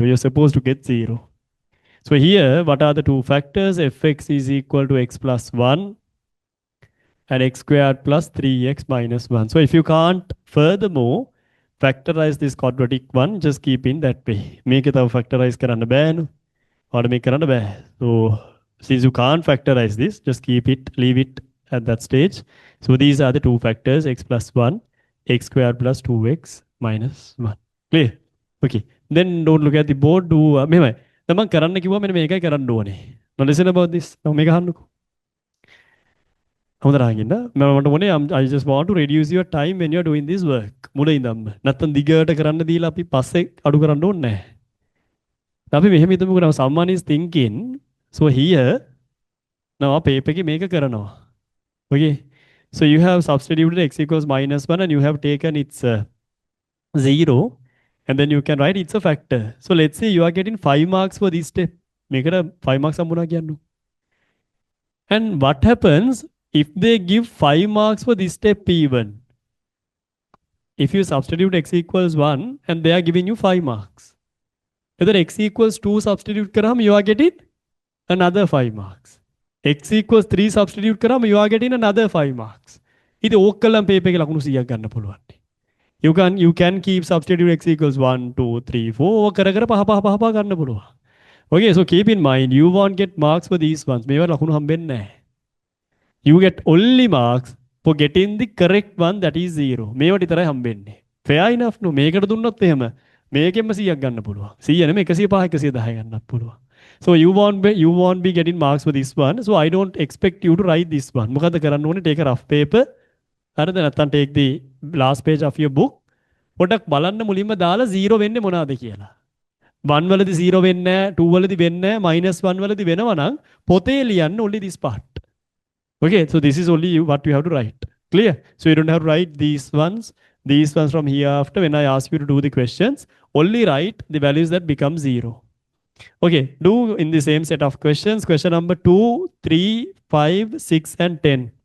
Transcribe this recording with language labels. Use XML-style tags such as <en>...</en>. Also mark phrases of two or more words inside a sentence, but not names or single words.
<en>You're supposed to get 0. So here, what are the two factors? Fx is equal to x plus 1 and x squared plus 3x minus 1. So if you can't furthermore factorize this quadratic one, just keep in that way. Make it a factorize</en> <si>කරන්න බෑනු.</si> <en>Or make</en> <si>කරන්න බෑ.</si> <en>So since you can't factorize this, just keep it, leave it at that stage. So these are the two factors, x plus 1, x squared plus 2x minus 1. Clear? Okay. Then don't look at the board.</en> <si>Do මෙහෙමයි. දැන් මම කරන්න කිව්වා මෙන්න මේකයි කරන්න ඕනේ.</si> <en>Now listen about this. Now</en> <si>මේක අහන්නකෝ. හොඳට අහගන්න. මට මොනේ</si> <en>I just want to reduce your time when you are doing this work.</en> <si>මුල ඉඳන්ම. නැත්තම් දිගට කරන්න දීලා අපි පස්සේ අඩු කරන්න ඕනේ නැහැ. අපි මෙහෙම හිතමුකෝ</si> <en>now someone is thinking so here now paper</en> <si>එකේ මේක කරනවා.</si> <en>Okay. So you have substituted x equals minus 1 and you have taken its 0. And then you can write it's a factor. So let's say you are getting 5 marks for this step. Make it a 5 marks</en> <si>හම්බුණා කියන්නු.</si> <en>And what happens if they give 5 marks for this step even? If you substitute x equals 1 and they are giving you 5 marks. Whether x equals 2 substitute කරාම you are getting another 5 marks. X equals 3 substitute කරාම you are getting another 5 marks.</en> <si>ඉතින් ඕක කළාම paper එකේ ලකුණු 100ක් ගන්න පුළුවන්.</si> <en>You can keep substitute x equals 1, 2, 3, 4</en> <si>කර කර පහ ගන්න පුළුවන්.</si> <en>Okay, so keep in mind you won't get marks for these ones.</en> <si>මේවා ලකුණු හම්බෙන්නේ නැහැ.</si> <en>You get only marks for getting the correct one that is 0.</en> <si>මේවට විතරයි හම්බෙන්නේ.</si> <en>Fair enough no.</en> <si>මේකට දුන්නොත් එහෙම මේකෙන්ම 100ක් ගන්න පුළුවන්. 100 නෙමෙයි 105 110 ගන්නත් පුළුවන්.</si> <en>So you won't be getting marks for this one. So I don't expect you to write this one.</en> <si>මොකද කරන්න ඕනේ?</si> <en>Take a rough paper.</en> <si>හරිද? නැත්නම්</si> <en>take the last page of your book.</en> <si>පොඩක් බලන්න මුලින්ම දාලා 0 වෙන්නේ මොනවාද කියලා. 1 වලදී 0 වෙන්නේ නැහැ, 2 වලදී වෙන්නේ නැහැ, -1 වලදී වෙනවා නම් පොතේ ලියන්න</si> <en>only this part. Okay, so this is only what you have to write. Clear? So you don't have to write these ones from here after when I ask you to do the questions. Only write the values that become 0. Okay, do in the same set of questions. Question number 2, 3, 5, 6, and 10.</en>